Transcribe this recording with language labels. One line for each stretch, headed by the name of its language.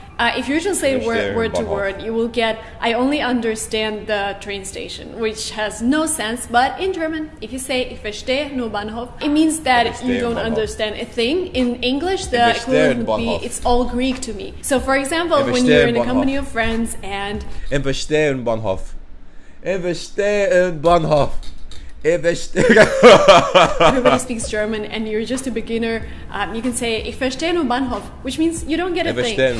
English: If you translate word to word, you will get I only understand the train station, which has no sense. But in German, if you say
German: ich verstehe nur Bahnhof,
English: it means that you don't understand a thing. In English, the equivalent would be it's all Greek to me. So for example, when you're in a company of friends and
German: Ich verstehe Bahnhof. Ich verstehe Bahnhof.
English: Everybody speaks German and you're just a beginner. You can say,
German: ich verstehe nur Bahnhof,
English: which means you don't get a thing.